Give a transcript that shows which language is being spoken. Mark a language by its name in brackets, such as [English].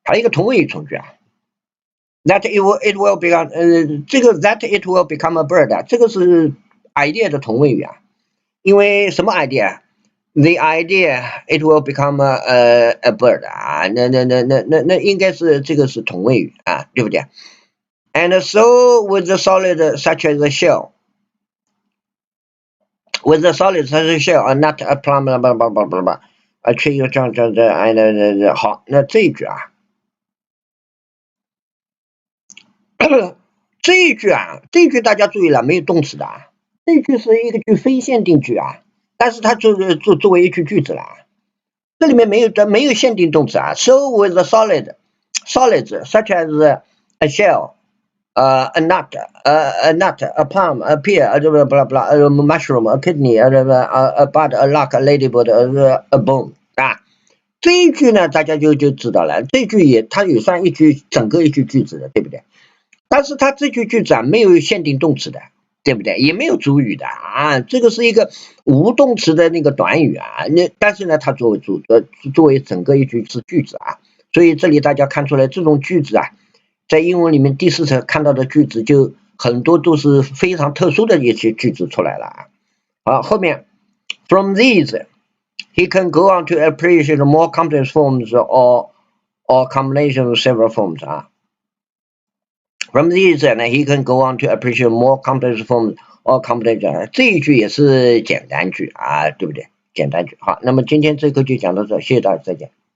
[Chinese] 同位语从句啊 [English] ，that it will become 这个 that it will become a bird [Chinese] 这个是 idea 的同位语啊，因为什么 [English] idea？The idea it will become a bird 啊， [Chinese] 那应该是这个是同位语啊，对不对？ [English] And so with the solid such as a shell, with the solid such as a shell, are not a plum blah blah blah blah blah blah， [Chinese] 缺一个这好，那这一句啊，这一句大家注意了，没有动词的啊，这一句是一个句非限定句啊，但是它作为一句句子了，这里面没有限定动词啊。 [English] So with the solids such as a shell。A nut, a plum, a pear, blah blah blah, a mushroom, a kidney, a bud, a lark, a ladybird, a bone 啊， [Chinese] 这一句呢，大家就知道了，这句它也算整个一句句子的，对不对？但是它这句句子啊，没有限定动词的，对不对？也没有主语的啊，这个是一个无动词的那个短语啊，但是呢，它作为整个一句是句子啊，所以这里大家看出来这种句子啊。在英文里面第4册看到的句子就很多都是非常特殊的一些句子出来了啊。好，后面 [English] from these he can go on to appreciate more complex forms or combination of several forms 啊。 From these he can go on to appreciate more complex forms or combination， [Chinese] 这一句也是简单句啊，对不对？简单句。好，那么今天这课就讲到这，谢谢大家，再见。